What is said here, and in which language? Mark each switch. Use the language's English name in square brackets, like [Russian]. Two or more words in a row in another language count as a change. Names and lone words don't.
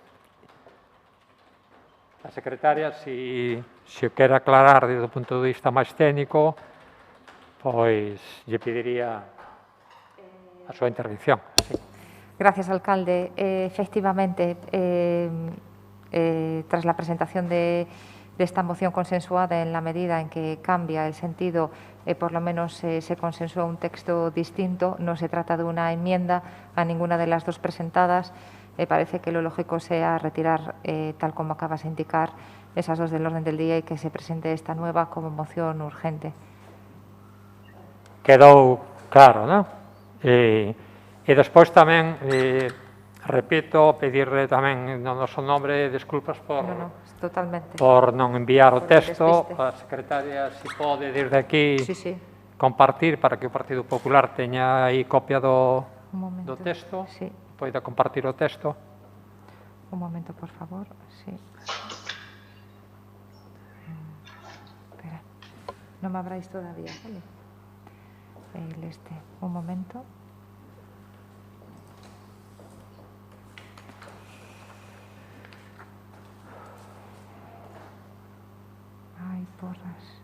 [Galician] A secretaria, se o quere aclarar desde o punto de vista máis técnico, pois lle pediría a súa intervención. [Spanish] Sí. Gracias, alcalde. Efectivamente, tras la presentación de esta moción consensuada en la medida en que cambia el sentido, por lo menos se consensúa un texto distinto, no se trata de una enmienda a ninguna de las dos presentadas, parece que lo lógico sea retirar, tal como acabas de indicar, esas dos del orden del día y que se presente esta nueva como moción urgente. [Galician] Quedou claro, non? E despois tamén, repito, pedirle tamén no noso nombre desculpas por non enviar o texto. A secretaria, se pode, desde aquí, compartir para que o Partido Popular teña aí copia do texto, poida compartir o texto. [Spanish] Un momento, por favor. Sí. Espera, non me abráis todavía, vale? Un momento. Ay, porras.